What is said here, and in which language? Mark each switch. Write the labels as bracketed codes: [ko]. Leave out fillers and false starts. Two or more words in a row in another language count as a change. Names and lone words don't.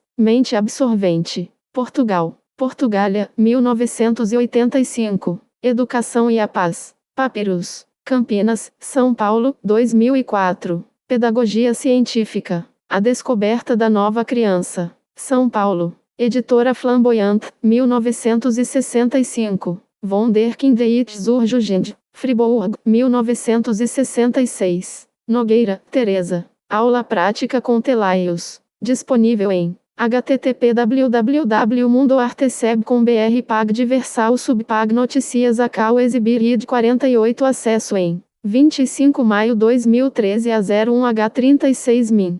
[pt] Mente Absorvente. Portugal. Portugália, 1985. Educação e a Paz. Papyrus. Campinas, São Paulo, 2004. Pedagogia Científica. A Descoberta da Nova Criança. São Paulo. Editora Flamboyant, 1965. Von der Kindheit zur Jugend. Fribourg, 1966. Nogueira, Teresa. Aula prática com Telaios. Disponível em http://www.mundoarteseb.com.br Pag Diversal Subpag Noticias Acal Exibir id 48 Acesso em 25 de maio 2013 a 01H36min.